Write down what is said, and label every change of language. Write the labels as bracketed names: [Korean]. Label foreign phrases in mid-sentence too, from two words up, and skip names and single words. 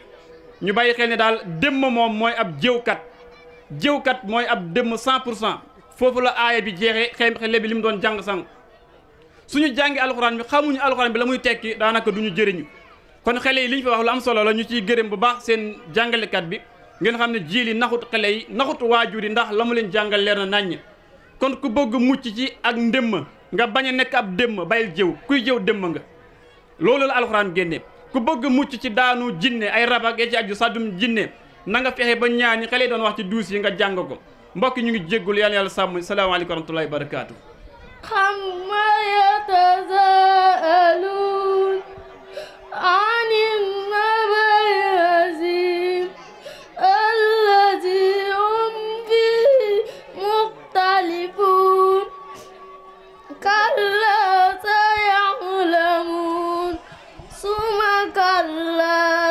[Wolof] ñu bàyyi xel ne daal démm moom mooy ab jëwkat mooy ab démm 100% foofu la aaya bi jeexee xele bi li mu doon jàng sang suñu jàngi alxuraan bi xamuñu alxuraan bi la muy tekki daanaka duñu jëriñu kon xele yi li ñu fi wax lu am solo la ñu ciy gërëm bu baax seen jàngalekat bi ngeen xam ne Djily naxut xele yi naxut waajur yi ndax la mu leen jàngal leer na naññ kon ku bëgg mucc ci ak ndémm nga bañ a nekk ab démm bàyyil jëw kuy jëw démm nga loolu la alxuraan génne ku bëgg mucc ci daanu jinne ay rabak ya ci aju saddum jinne na nga fexe ba ñaani xale doon wax ci duus yi nga jàng ko mbokk ñu ngi jéggul yàlla yàlla sàmm [Arabic] السلام عليكم ورحمة الله وبركاته عم يتساءلون عن النبإ العظيم الذي هم فيه مختلفون كلا سيعلمون ثم كلا